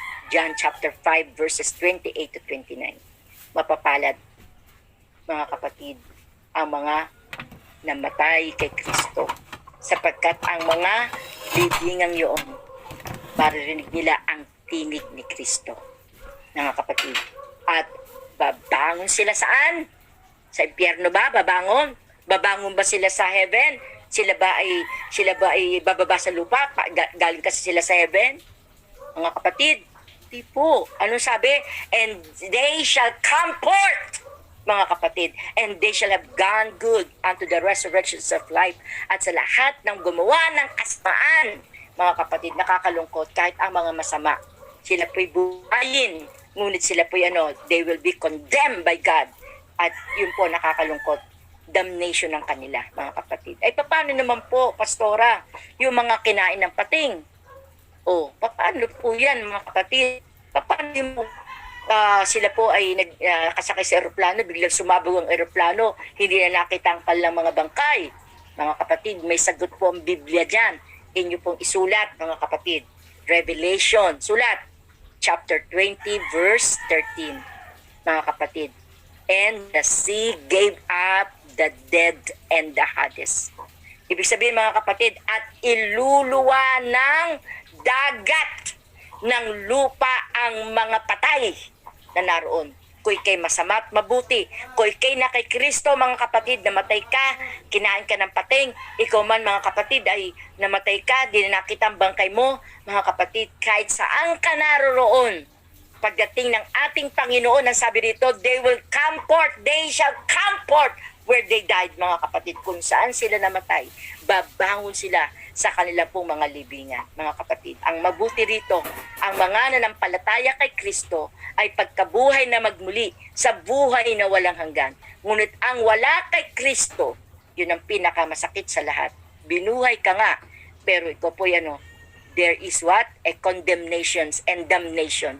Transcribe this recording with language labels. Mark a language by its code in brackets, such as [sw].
[tl] John chapter 5 verses 28 to 29. Mapapalad, mga kapatid, ang mga namatay kay Kristo, sapagkat ang mga bibingang yun, maririnig nila ang tinig ni Kristo, mga kapatid. At babangon sila saan? Sa impyerno ba? Babangon ba sila sa heaven? Sila ba ay bababa sa lupa? Galing kasi sila sa heaven? Mga kapatid, di po. Anong sabi? [en] And they shall come forth, mga kapatid, and they shall have gone good unto the resurrections of life. [tl] At sa lahat ng gumawa ng kasamaan, mga kapatid, nakakalungkot kahit ang mga masama. Sila po'y buhayin, ngunit sila po'y [en] they will be condemned by God. [tl] At yun po, nakakalungkot, damnation ng kanila, mga kapatid. Ay, paano naman po, Pastora, yung mga kinain ng pating? O, paano po yan, mga kapatid? Paano yung sila po ay kasakay sa eroplano, biglang sumabog ang eroplano, hindi na nakita ang kanilang mga bangkay. Mga kapatid, may sagot po ang Biblia dyan. Inyo pong isulat, mga kapatid. Revelation, sulat, chapter 20, verse 13. Mga kapatid. [en] And the sea gave up the dead and the Hades. [tl] Ibig sabihin, mga kapatid, at iluluwa ng dagat ng lupa ang mga patay na naroon. Kung ikay masama at mabuti, kung ikay na kay Kristo, mga kapatid, namatay ka, kinain ka ng pating, ikaw man, mga kapatid, ay namatay ka, di na nakita ang bangkay mo, mga kapatid, kahit saan ka naroon, pagdating ng ating Panginoon, ang sabi dito, [en] they will come forth, they shall come forth where they died, [tl] mga kapatid. Kung saan sila namatay, babangon sila sa kanila pong mga libingan, mga kapatid. Ang mabuti rito, ang mga nanampalataya kay Kristo ay pagkabuhay na magmuli sa buhay na walang hanggan. Ngunit ang wala kay Kristo, yun ang pinakamasakit sa lahat. Binuhay ka nga, pero ito po there is what? [en] A condemnations and damnation.